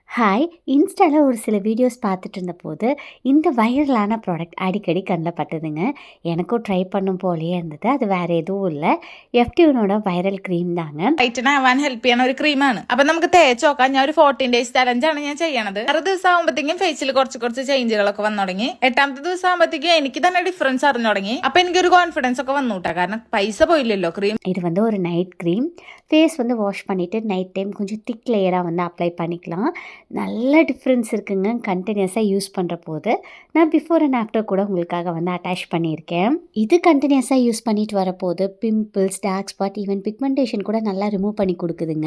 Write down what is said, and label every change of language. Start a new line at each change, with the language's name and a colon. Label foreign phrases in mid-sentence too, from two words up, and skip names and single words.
Tamil: ஹாய்! இன்ஸ்டால ஒரு சில வீடியோஸ் பார்த்துட்டு இருந்தபோது, இந்த
English: viral product
Tamil: அடிக்கடி கண்ல பட்டதுங்க. எனக்கும் ட்ரை பண்ணும் போலயே இருந்தது. அது வேற எதுவும் இல்ல. எஃப்டியூனோட வைரல் ക്രീം தாங்க.
Malayalam: വൈറ്റൻ ആവാൻ ഹെൽപ്പ് ചെയ്യുന്ന ഒരു ക്രീമാണ്. അപ്പൊ നമുക്ക് തേച്ച് നോക്കാം. ഞാൻ ഒരു 14
English: days challenge
Malayalam: ഞാൻ ചെയ്യണത്. 6 ദിവസം ആകുമ്പോഴത്തേക്കും ഫേസിൽ കുറച്ച് ചേഞ്ചുകളൊക്കെ വന്നു തുടങ്ങി. 8ാമത്തെ ദിവസം ആകുമ്പോഴത്തേക്കും എനിക്ക് തന്നെ ഡിഫറൻസ് അറിഞ്ഞു തുടങ്ങി. അപ്പൊ എനിക്കൊരു കോൺഫിഡൻസ് ഒക്കെ വന്നു കേട്ടോ. കാരണം പൈസ പോയില്ലല്ലോ ക്രീം.
Tamil: இது வந்து ஒரு நைட் க்ரீம். ஃபேஸ் வந்து வாஷ் பண்ணிவிட்டு
English: night time
Tamil: கொஞ்சம்
English: thick layer
Tamil: வந்து அப்ளை பண்ணிக்கலாம். நல்ல டிஃப்ரென்ஸ் இருக்குங்க
English: continuously use
Tamil: பண்ணுற போது. நான்
English: before and after
Tamil: கூட உங்களுக்காக வந்து அட்டாச் பண்ணியிருக்கேன். இது
English: continuously use
Tamil: பண்ணிட்டு வரப்போது பிம்பிள்ஸ்,
English: dark spot, even pigmentation
Tamil: கூட நல்லா ரிமூவ் பண்ணி கொடுக்குதுங்க.